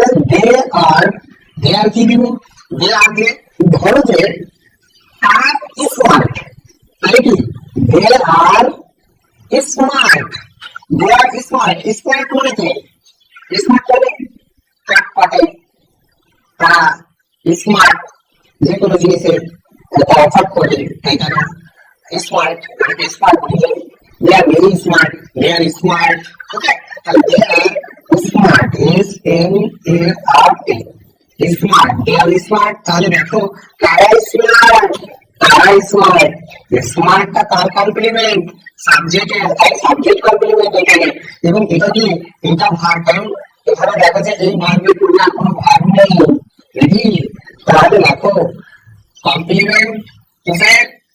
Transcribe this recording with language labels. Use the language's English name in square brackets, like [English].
[Bangla] দে আর, দে আর কি দিব? দে আর দিয়ে ধরো যে তারা স্মার্ট, তাহলে কি [English] they are smart, they are smart, [Bangla] স্মার্ট মানে কি? স্মার্ট মানে চটপটে, তারা স্মার্ট, যে কোনো জিনিসের অফার করে, তাই তারা smart, smart [English] they are very smart, they are smart. Okay, they are smart, SMART, smart, they are smart. [Bangla] তাহলে দেখো কারা স্মার্ট, কারা স্মার্ট, স্মার্টটা কার কমপ্লিমেন্ট? সাবজেক্টের, তাই সাবজেক্ট কমপ্লিমেন্ট এখানে। এবং এটা কি? এটা ভার্ব, কারণ এখানে দেখো যে এই ভার্বের পূর্বে আর কোনো ভার্ব নেই, নাকি? তাহলে দেখো কমপ্লিমেন্ট কিসের?